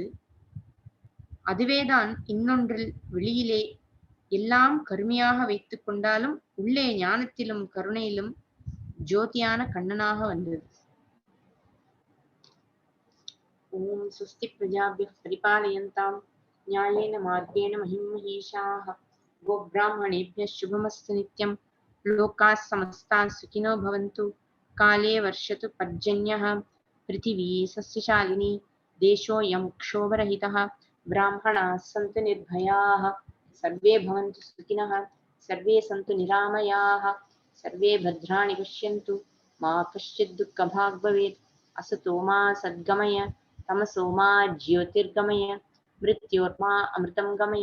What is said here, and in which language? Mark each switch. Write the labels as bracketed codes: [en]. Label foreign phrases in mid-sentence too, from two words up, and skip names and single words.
[ta] அதுவேதான் இன்னொன்றில் வெளியிலே எல்லாம் கருமையாக வைத்துக் கொண்டாலும் உள்ளே ஞானத்திலும் கருணையிலும் ஜோதியான கண்ணனாக வந்தது. [sa] ॐ स्वस्ति प्रजाभ्यः परिपालयन्ताम् न्यायेन मार्गेण महिमहीषाः गोब्राह्मणेभ्यः शुभमस्तु नित्यं लोकाः समस्ताः सुखिनो भवन्तु काले वर्षतु पर्जन्यः पृथिवी सस्यशालिनी देशोऽयं क्षोभरहितः ब्राह्मणाः सन्तु निर्भयाः सर्वे भवन्तु सुखिनः सर्वे सन्तु निरामयाः सर्वे भद्राणि पश्यन्तु मा कश्चित् दुःखभाग् भवेत् असतो मा सद्गमय तमसो मा ज्योतिर्गमय मृत्योर्मा अमृतं गमय।